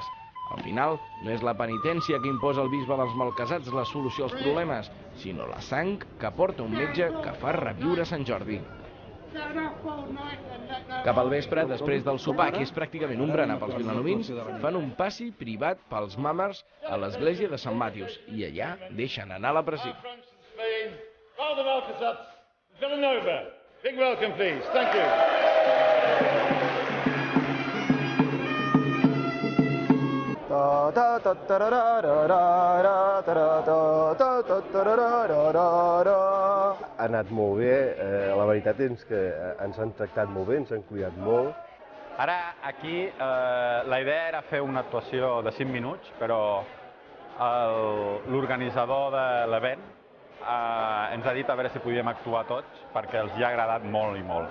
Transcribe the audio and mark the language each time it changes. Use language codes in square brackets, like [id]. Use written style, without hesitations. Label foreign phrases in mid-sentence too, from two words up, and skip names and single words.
[ca] Al final, no és la penitència que imposa el bisbe dels Malcasats la solució als problemes, sinó la sang que porta un metge que fa reviure Sant Jordi. Cap al vespre, després del sopar, que és pràcticament un berenar pels vilanovins, fan un passi privat pels Màmers a l'església de Sant Màtius i allà deixen anar la pressió. [en] Father Malcasats, Villanova. Big welcome, please. Thank you. [ca] Ha anat molt bé, la veritat és que ens han tractat molt bé, ens han cuidat molt. Ara, aquí, la idea era fer una actuació de 5 minuts, però l'organitzador de l'event ens ha dit a veure si podíem actuar tots, perquè els hi ha agradat molt i molt.